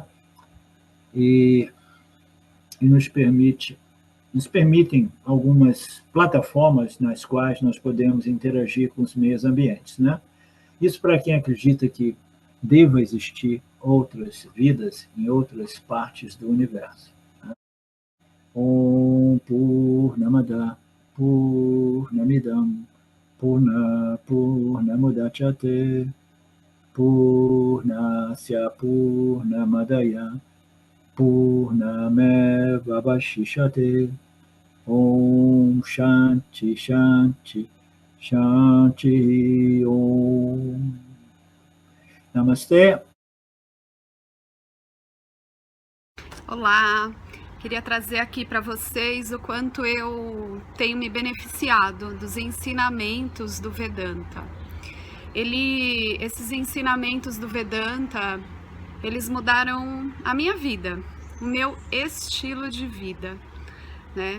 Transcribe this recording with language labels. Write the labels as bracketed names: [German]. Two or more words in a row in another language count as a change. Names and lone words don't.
[Portuguese] E nos permitem algumas plataformas nas quais nós podemos interagir com os meios ambientes, né? Isso para quem acredita que deva existir outras vidas em outras partes do universo. Né? [Sanskrit] ॐ पूर्णमदः पूर्णमिदम् पूर्णमुदच्यते पूर्णस्य पूर्णमादाय पूर्णमेव वशिष्यते ॐ शान्तिः शान्तिः शान्तिः ॐ. [Portuguese] Namastê. Olá, queria trazer aqui para vocês o quanto eu tenho me beneficiado dos ensinamentos do Vedanta. Esses ensinamentos do Vedanta, eles mudaram a minha vida, o meu estilo de vida, né?